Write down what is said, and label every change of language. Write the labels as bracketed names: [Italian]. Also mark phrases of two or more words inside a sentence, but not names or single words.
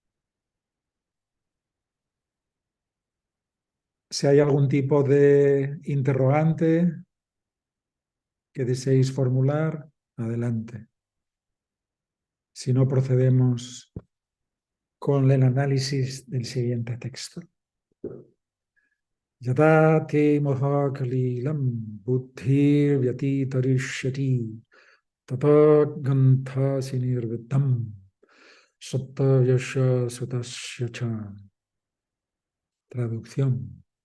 [Spanish] Si hay algún tipo de interrogante que deseéis formular, adelante. Si no, procedemos con el análisis del siguiente texto. [Sanskrit] Yada te moha kalilam buddhir vyati tarishyati tata gantha sinirvitam satta vyasya sutasya cha. [Spanish] Traducción.